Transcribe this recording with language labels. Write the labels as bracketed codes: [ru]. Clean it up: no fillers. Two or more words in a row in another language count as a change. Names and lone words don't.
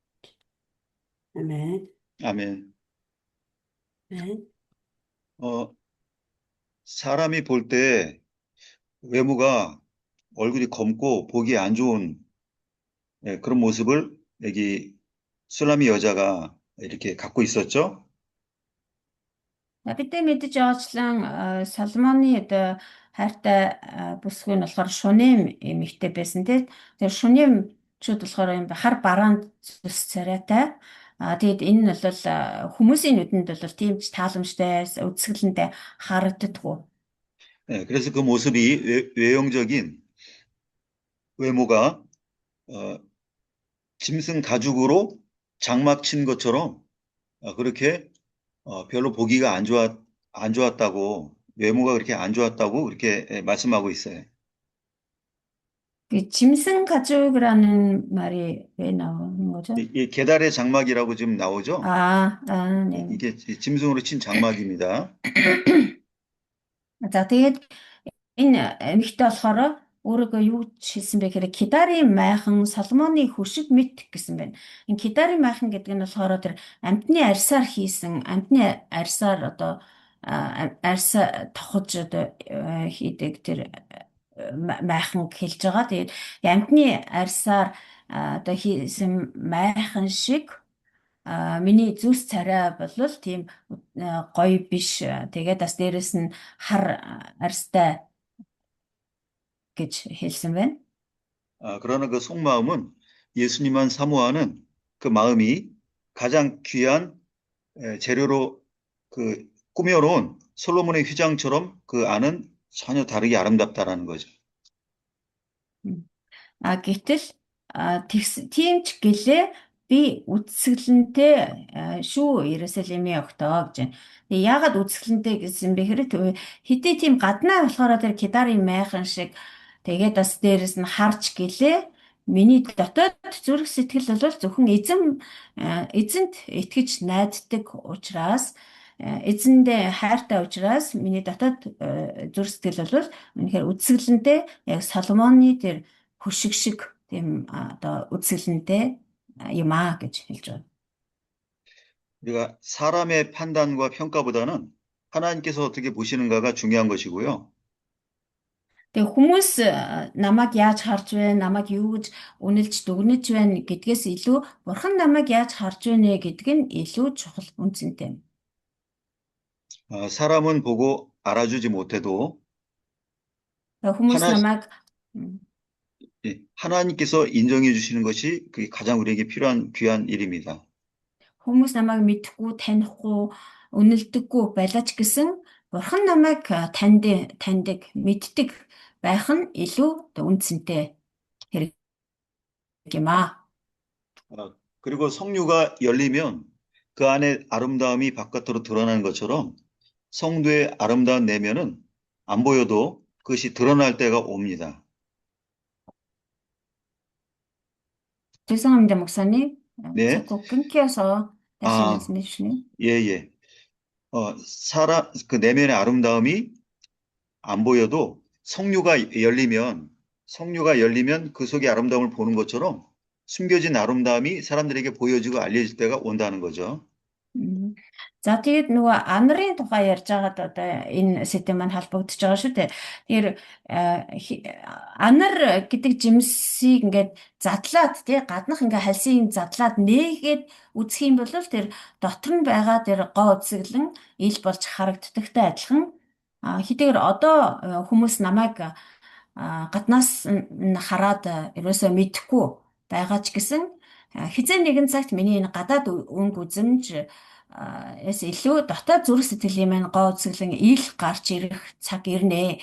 [ko] 아멘. 아멘. 아멘. 사람이 볼 때 외모가 얼굴이 검고 보기 안 좋은 그런 모습을 여기 술라미 여자가 이렇게 갖고 있었죠. [mn] Бид мэдэж байгаачлан Соломоны одоо хайртай бүсгүй нь болохоор шунэм эмэгтэй байсан тийм. Тэр шунэмчүүд болохоор юм хар бараанд зүс царайтай. Тэгэд энэ нь бол хүмүүсийн нүдэнд бол тийм ч тааламжтай, үзэсгэлэнтэй харагддаггүй. [ko] 그래서 그 모습이 외형적인 외모가 짐승 가죽으로 장막 친 것처럼 그렇게 별로 보기가 안 좋았다고 외모가 그렇게 안 좋았다고 그렇게 말씀하고 있어요. 그 짐승 가죽이라는 말이 왜 나오는 거죠? 이 계달의 장막이라고 지금 나오죠? 네. 이게 짐승으로 친 장막입니다. [mn] За тэгээд энэ эмэгтэй болохоор өөрөөгөө юу хэлсэн бэ гэхээр Кедарын майхан Соломоны хөшиг мэт гэсэн байна. Энэ Кедарын майхан гэдэг нь болохоор тэр амьтны арьсаар хийсэн, амьтны арьсаар одоо арьсаа тохож одоо хийдэг тэр майхан хэлж байгаа. Тэгээд амьтны арьсаар одоо хийсэн майхан шиг миний зүс царай бол тийм гоё биш. Тэгээд бас дээрэс нь хар арьстай гэж хэлсэн байна. [ko] 그러나 그 속마음은 예수님만 사모하는 그 마음이 가장 귀한 재료로 그 꾸며놓은 솔로몬의 휘장처럼 그 안은 전혀 다르게 아름답다라는 거죠. [mn] Гэтэл тийм ч гэлээ би үзэсгэлэнтэй шүү Иерусалимийн огтоо гэж байна. Яагаад үзэсгэлэнтэй гэсэн бэ гэхээр хэдий тийм гаднаа болохоор тэр Кедарын майхан шиг тэгээд бас дээрэс нь харж гэлээ миний дотоод зүрх сэтгэл бол зөвхөн эзэнд итгэж найддаг учраас эзэндээ хайртай учраас миний дотоод зүрх сэтгэл бол үнэхээр үзэсгэлэнтэй яг Соломоны тэр хөшиг шиг тийм одоо үзэсгэлэнтэй юм гэж хэлж байна. [ko] 우리가 사람의 판단과 평가보다는 하나님께서 어떻게 보시는가가 중요한 것이고요. [mn] Тэгээ хүмүүс намайг яаж харж байна, намайг юу гэж үнэлж дүгнэж байна гэдгээс илүү Бурхан намайг яаж харж байна гэдг нь илүү чухал үнцэнтэй. [ko] 사람은 보고 알아주지 못해도 [mn] Тэгээ хүмүүс [ko] 하나, [mn] намайг [ko] 하나님께서 인정해 주시는 것이 그게 가장 우리에게 필요한 귀한 일입니다. [mn] хүмүүс намайг мэдэхгүй, танихгүй, үнэлдэггүй байлаач гэсэн Бурхан намайг таньдаг, мэддэг байх нь илүү үнцэнтэй хэрэг юм аа. [ko] 그리고 성류가 열리면 그 안에 아름다움이 바깥으로 드러나는 것처럼 성도의 아름다운 내면은 안 보여도 그것이 드러날 때가 옵니다. 죄송합니다, 목사님. 네. 자꾸 끊겨서 다시 아. 말씀해 주시네요. 예. 그 내면의 아름다움이 안 보여도 성류가 열리면 그 속의 아름다움을 보는 것처럼 숨겨진 아름다움이 사람들에게 보여지고 알려질 때가 온다는 거죠. [mn] За тэгээд нөгөө анарын тухай ярьж байгаад одоо энэ сэдэв маань холбогдож байгаа шүү дээ. Тэгэхээр анар гэдэг жимсийг ингээд задлаад тий гаднах ингээ хальсыг задлаад нээгээд үзэх юм бол тэр дотор нь байгаа тэр гоо үзэглэн ил болж харагддагтай адилхан хэдийгээр одоо хүмүүс намайг гаднаас нь хараад ерөөсөө мэдэхгүй байгаа ч гэсэн хизээ нэгэн цагт миний энэ гадаад өнгө үзэмж эс илүү дотоод зүрх сэтгэлийн маань гоо үзэглэн ил гарч ирэх цаг ирнэ.